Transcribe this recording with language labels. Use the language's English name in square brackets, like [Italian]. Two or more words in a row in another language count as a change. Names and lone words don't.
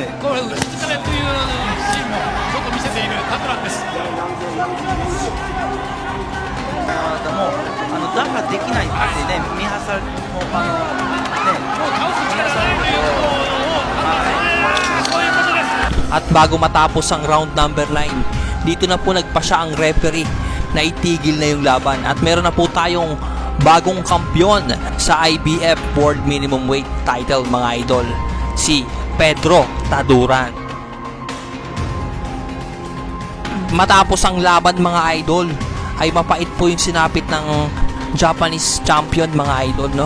[Japanese] これ打ちつかれというシーンもちょっと見せているタドランです。もう打破できないってね、見はさもうもう倒す力がないということを判断する。そういうことです。 [Filipino] At bago matapos ang round number 9, dito na po nagpasya ang referee na itigil na yung laban. At meron na po tayong bagong kampyon sa IBF World Minimum Weight title mga idol, si Pedro Taduran. Matapos ang laban mga idol, ay mapait po yung sinapit ng Japanese champion mga idol, no?